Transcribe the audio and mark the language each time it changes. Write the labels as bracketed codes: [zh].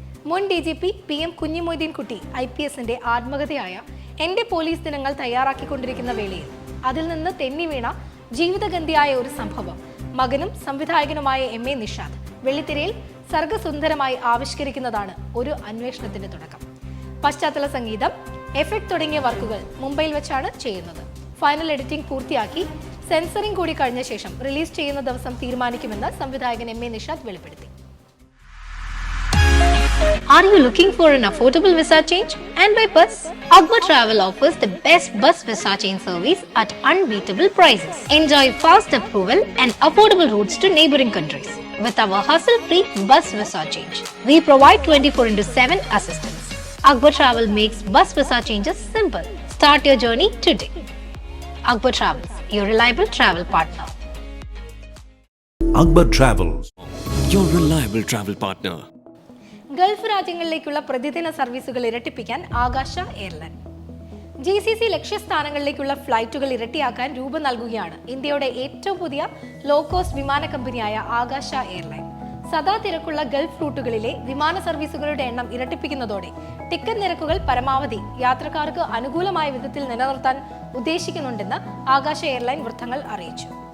[ml] മുൻ DGP PM Kunhimoideen കുട്ടി IPSന്റെ ആത്മകഥയായ എന്റെ പോലീസ് ദിനങ്ങൾ തയ്യാറാക്കിക്കൊണ്ടിരിക്കുന്ന വേളയിൽ അതിൽ നിന്ന് തെന്നി വീണ ജീവിതഗന്ധിയായ ഒരു സംഭവം മകനും സംവിധായകനുമായ MA നിഷാദ് വെള്ളിത്തിരയിൽ സർഗസുന്ദരമായി ആവിഷ്കരിക്കുന്നതാണ് ഒരു അന്വേഷണത്തിന്റെ തുടക്കം. പശ്ചാത്തല സംഗീതം, എഫക്ട് തുടങ്ങിയ വർക്കുകൾ മുംബൈയിൽ വെച്ചാണ് ചെയ്യുന്നത്. ഫൈനൽ എഡിറ്റിംഗ് പൂർത്തിയാക്കി സെൻസറിംഗ് കൂടി കഴിഞ്ഞ ശേഷം റിലീസ് ചെയ്യുന്ന ദിവസം തീരുമാനിക്കുമെന്ന് സംവിധായകൻ MA നിഷാദ് വെളിപ്പെടുത്തി. [en] Are you looking for an affordable visa change and by bus? Akbar Travel offers the best bus visa change service at unbeatable prices. Enjoy fast approval and affordable routes to neighboring countries with our hassle-free bus visa change. We provide 24/7 assistance. Akbar Travel makes bus visa changes simple. Start your journey today. Akbar Travels, your reliable travel partner. Akbar Travels, your reliable travel partner. [ml] Gulf രാജ്യങ്ങളിലേക്കുള്ള പ്രതിദിന സർവീസുകൾ ഇരട്ടിപ്പിക്കാൻ ആകാശ airline. GCC ലക്ഷ്യസ്ഥാനങ്ങളിലേക്കുള്ള ഫ്ലൈറ്റുകൾ ഇരട്ടിയാക്കാൻ രൂപം നൽകുകയാണ് ഇന്ത്യയുടെ ഏറ്റവും പുതിയ low cost വിമാന കമ്പനിയായ ആകാശ എയർലൈൻ. സദാ തിരക്കുള്ള ഗൾഫ് റൂട്ടുകളിലെ വിമാന സർവീസുകളുടെ എണ്ണം ഇരട്ടിപ്പിക്കുന്നതോടെ ടിക്കറ്റ് നിരക്കുകൾ പരമാവധി യാത്രക്കാർക്ക് അനുകൂലമായ വിധത്തിൽ നിലനിർത്താൻ ഉദ്ദേശിക്കുന്നുണ്ടെന്ന് ആകാശ എയർലൈൻ വൃത്തങ്ങൾ അറിയിച്ചു.